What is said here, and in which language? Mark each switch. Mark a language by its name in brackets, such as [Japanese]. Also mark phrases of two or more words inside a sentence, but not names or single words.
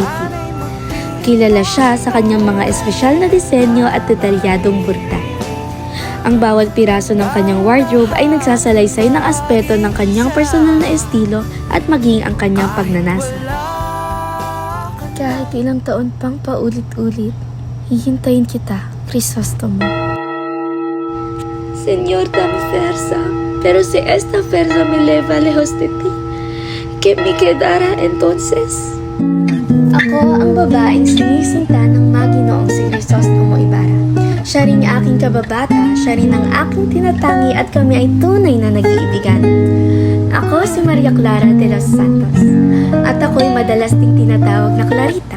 [Filipino] Kilala siya sa kanyang mga espesyal na disenyo at detalyadong burka. Ang bawat piraso ng kanyang wardrobe ay nagsasalaysay ng aspeto ng kanyang personal na estilo at maging ang kanyang pagnanasa. Kahit ilang taon pang paulit-ulit, hihintayin kita, Crisostomo. [Spanish] Señor, dame fuerza, pero si esta fuerza me eleva lejos de ti, ¿qué me quedará entonces? [Filipino] Ako ang babaeng sinisinta ng Maginoong si Crisostomo Ibarra. Siya ring aking kababata, siya rin ang aking tinatangi at kami ay tunay na nag-iibigan. Ako si Maria Clara de los Santos at ako'y madalas ding tinatawag na Clarita.